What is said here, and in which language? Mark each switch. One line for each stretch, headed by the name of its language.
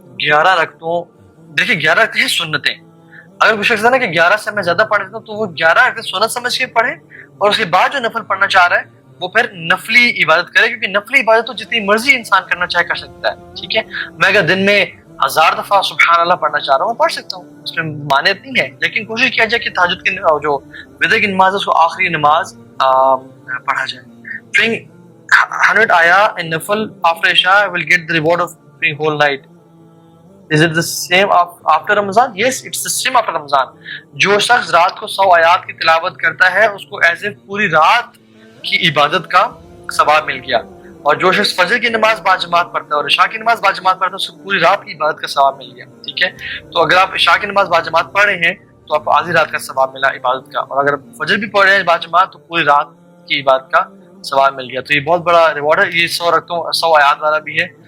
Hindi: 11 रकतों, देखिए 11 रकतें हैं सुन्नतें, अगर कोई शख्स है ना कि 11 से मैं ज्यादा पढ़ लेता हूँ तो वो 11 रकतें सुन्नत समझ के पढ़े और उसके बाद जो नफल पढ़ना चाह रहा है वो फिर नफली इबादत करे, क्योंकि नफली इबादत तो जितनी मर्जी इंसान करना चाहे कर सकता है, ठीक है। मैं अगर दिन में 1000 दफा सुबहान अल्लाह पढ़ना चाह रहा हूँ पढ़ सकता हूँ, उसमें मानियत नहीं है, लेकिन कोशिश किया जाए कि तहज्जुद की जो वितर की नमाज है उसको आखिरी नमाज पढ़ा जाए।
English: Praying 100 ayah in nafal after Isha will get the reward of praying whole night. Is it the same after Ramadan? Yes, it's the same after Ramadan.
Hindi: जो शख्स रात को 100 आयात की तिलावत करता है उसको ऐसे पूरी रात की इबादत का सवाब मिल गया, और जो शख्स फजर की नमाज बाजमात पढ़ता है और इशा की नमाज बाजमात पढ़ता है उसको पूरी रात की इबादत का सवाब मिल गया, ठीक है। तो अगर आप इशा की नमाज बाजमात पढ़ रहे हैं तो आपको आधी रात का सवाब मिला इबादत का, और अगर फजर भी पढ़ रहे हैं बाजमात तो पूरी रात की इबादत का सवाब मिल गया। तो ये बहुत बड़ा रिवॉर्ड है। ये 100 आयात वाला भी है।